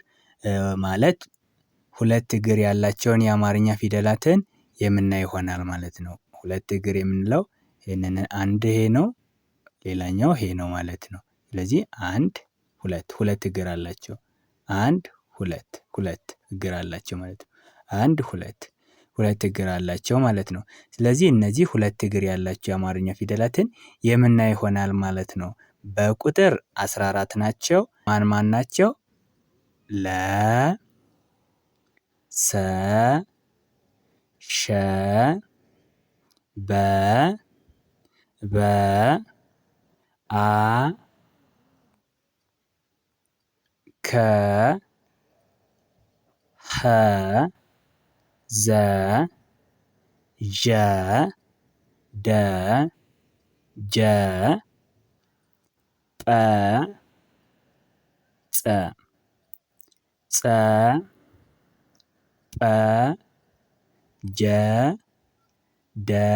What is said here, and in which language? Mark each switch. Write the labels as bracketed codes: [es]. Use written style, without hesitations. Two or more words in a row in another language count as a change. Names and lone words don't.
[am] ማለት ሁለት እግር ያላቸውን የአማርኛ ፊደላትን የምናይ ይሆናል ማለት ነው። ሁለት እግር የምንለው ይሄንን አንድ ይሄ ነው፣ ሌላኛው ይሄ ነው ማለት ነው። ስለዚህ አንድ ሁለት እግር አላቸው። አንድ ሁለት እግር አላቸው ማለት ነው። አንድ ሁለት እግር አላቸው ማለት ነው። ስለዚህ እነዚህ ሁለት እግር ያላቸው የአማርኛ ፊደላትን የምናይ ይሆናል ማለት ነው። በቁጥር 14 ናቸው። ማን ናቸው? ለ ሰ ሸ በ አ ከ ኸ ዘ ዠ ደ ጀ ጰ ጸ ጰ ጀ ደ